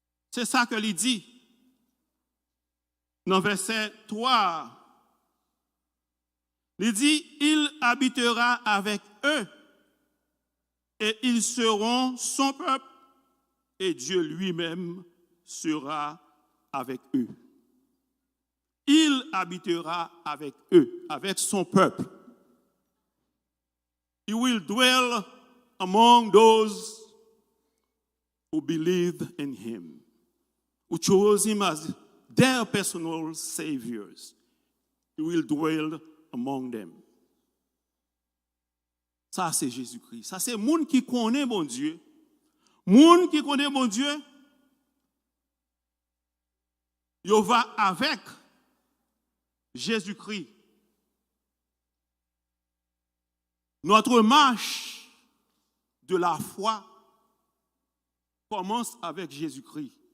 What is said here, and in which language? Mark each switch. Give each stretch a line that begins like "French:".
French: C'est ça que il dit. Dans verset 3, il dit, il habitera avec eux et ils seront son peuple et Dieu lui-même sera avec eux. Il habitera avec eux, avec son peuple.
English: He will dwell among those who believe in him, who chose him as their personal saviors. He will dwell among them.
French: Ça, c'est Jésus-Christ. Ça, c'est le monde qui connaît mon Dieu. Monde qui connaît mon Dieu, il va avec Jésus-Christ. Notre marche de la foi commence avec Jésus-Christ.